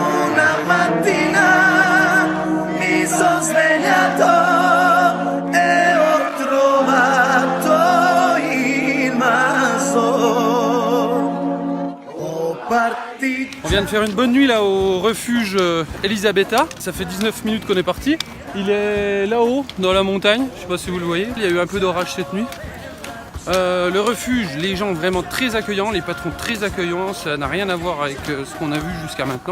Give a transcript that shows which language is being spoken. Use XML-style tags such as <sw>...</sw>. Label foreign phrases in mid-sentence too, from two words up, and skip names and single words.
<it>Una mattina mi sono svegliato e ho trovato il maso, oh partito.</it> <fr>On vient de faire une bonne nuit là au refuge Elisabetta. Ça fait 19 minutes qu'on est parti. Il est là-haut dans la montagne, je sais pas si vous le voyez. Il y a eu un peu d'orage cette nuit. Le refuge, les gens vraiment très accueillants, les patrons très accueillants, ça n'a rien à voir avec ce qu'on a vu jusqu'à maintenant.</fr>